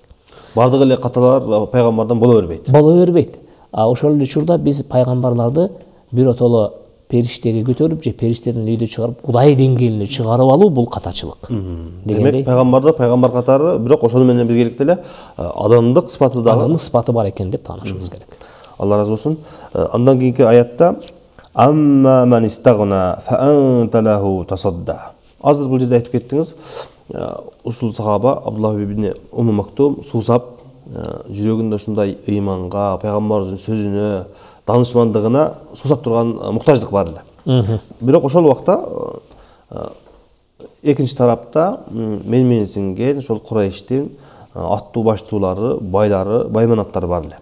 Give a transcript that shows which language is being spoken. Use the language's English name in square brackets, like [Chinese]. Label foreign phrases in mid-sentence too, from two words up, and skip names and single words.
[Kyrgyz] Бардык эле каталар пайгамбардан боло бербейт. А ошол эле учурда биз пайгамбарларды биротоло периштеге көтөрүп же периштеден үйдө чыгарып Кудай деңгээлине чыгарып алуу бул катачылык. Демек пайгамбар катары, бирок ошону менен биргеликте эле адамдык сыпаты бар экен деп таанышыбыз керек. Алла разы болсун. Андан кийинки аятта [Arabic] أما من استغنى فأنت له تصدى. [Kyrgyz] Азыр бул жерде айтып кеттиңиз, ушул сахаба Абдуллах ибн Мактум суусап, жүрөгүндө ушундай ыйманга, пайгамбардын сөзүнө, данышмандыгына суусап турган муктаждык бар эле. Бирок ошол убакта экинчи тарапта менменсинген ошол Курайштин аттуу баштуулары, байлары, байманаттары бар эле.